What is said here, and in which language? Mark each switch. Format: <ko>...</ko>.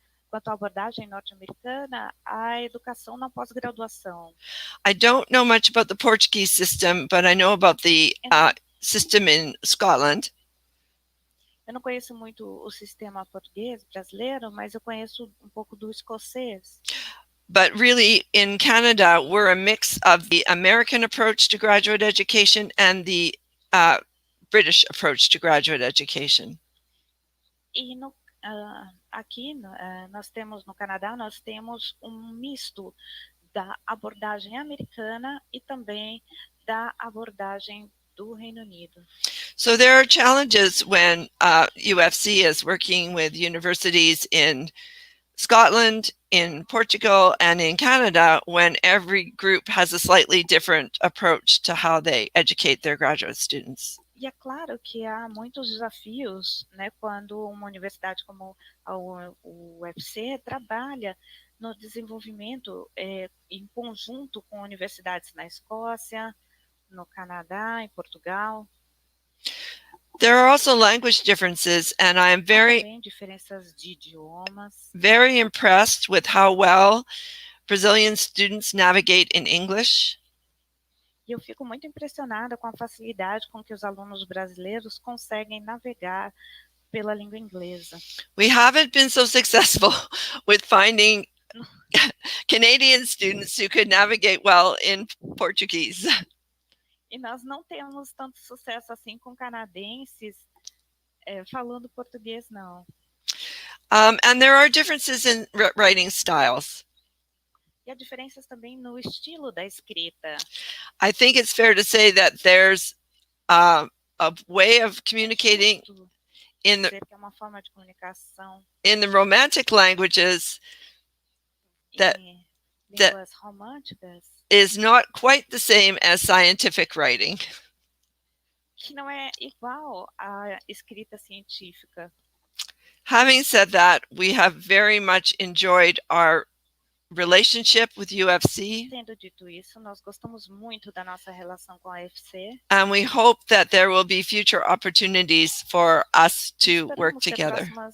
<pt>quanto à abordagem norte-americana, à educação na pós-graduação.</pt> <en>I don't know much about the Portuguese system, but I know about the system in Scotland.</en> <pt>Eu não conheço muito o sistema português brasileiro, mas eu conheço um pouco do escocês.</pt> <en>But really, in Canada, we're a mix of the American approach to graduate education and the British approach to graduate education.</en> <pt>E aqui nós temos no Canadá, nós temos um misto da abordagem americana e também da abordagem do Reino Unido.</pt> <en>So there are challenges when UFC is working with universities in Scotland, in Portugal, and in Canada, when every group has a slightly different approach to how they educate their graduate students.</en> <pt>E é claro que há muitos desafios, né, quando uma universidade como o UFC trabalha no desenvolvimento em conjunto com universidades na Escócia, no Canadá, em Portugal.</pt> <en>There are also language differences, and I am</en> <pt>Também diferenças de idiomas.</pt> <en>very impressed with how well Brazilian students navigate in English.</en> <pt>E eu fico muito impressionada com a facilidade com que os alunos brasileiros conseguem navegar pela língua inglesa.</pt> <en>We haven't been so successful with finding Canadian students who could navigate well in Portuguese.</en> <pt>E nós não temos tanto sucesso assim com canadenses falando português, não.</pt> <en>And there are differences in writing styles.</en> <pt>E há diferenças também no estilo da escrita.</pt> <en>I think it's fair to say that there's a way of communicating in the,</en> <pt>é uma forma de comunicação</pt> <en>in the romantic languages that</en> <pt>línguas românticas</pt> <en>is not quite the same as scientific writing.</en> <pt>Que não é igual à escrita científica.</pt> <en>Having said that, we have very much enjoyed our relationship with UFC.</en> <pt>Tendo dito isso, nós gostamos muito da nossa relação com a UFC.</pt> <en>And we hope that there will be future opportunities for us to work together.</en>